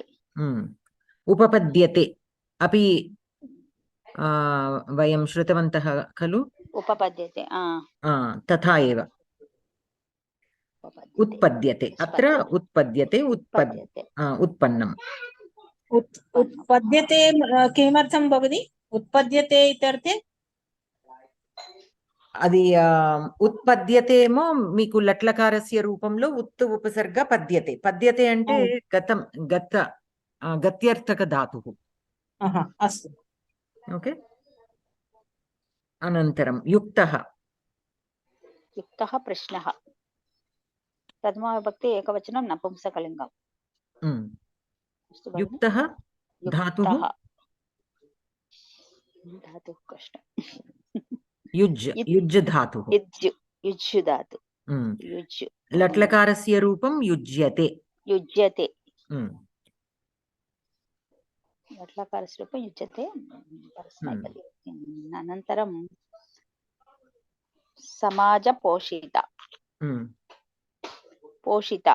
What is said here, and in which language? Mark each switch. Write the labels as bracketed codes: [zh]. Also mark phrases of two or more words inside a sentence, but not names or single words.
[sa] उपपद्यते अपि वयं श्रुतवन्तः खलु उपपद्यते तथा एव उत्पद्यते अत्र उत्पद्यते उत्पन्नम् उत्पद्यते किमर्थं भवति उत्पद्यते इत्यर्थे [te] అది ఉత్పద్యతేమో మీకు లట్లకారస్య రూపంలో ఉత్తు ఉపసర్గ [sa] పద్యతే పద్యతే [te] అంటే గతం [sa] గత్యర్థక ధాతుః అస్తు ఓకే అనంతరం యుక్తః యుక్తః ప్రశ్నః ప్రథమా విభక్తి ఏకవచనం నపుంసకలింగం యుక్తః ధాతుః ధాతుః కష్టం युज् युज् धातुः युज् धातु युज् लट्लकारस्य रूपं युज्यते युज्यते लट्लकारस्य रूपं युज्यते परस्मैपदी अनन्तरं समाजपोषिता पोषिता